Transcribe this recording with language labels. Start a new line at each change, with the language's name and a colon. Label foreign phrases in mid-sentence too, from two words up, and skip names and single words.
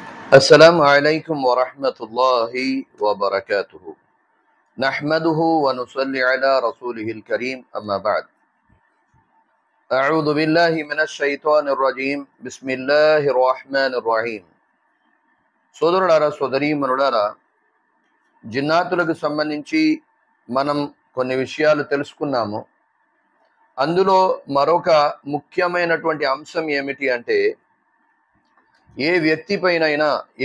Arabic: السلام عليكم ورحمة الله وبركاته. نحمده ونصلي على رسوله الكريم أما بعد. أعوذ بالله من الشيطان الرجيم. بسم الله الرحمن الرحيم.
Telugu: సోదరులారా సోదరీమణులారా, జిన్నాతులకు సంబంధించి మనం కొన్ని విషయాలు తెలుసుకున్నాము. అందులో మరొక ముఖ్యమైనటువంటి అంశం ఏమిటి అంటే, ఏ వ్యక్తి పైనైనా, ఏ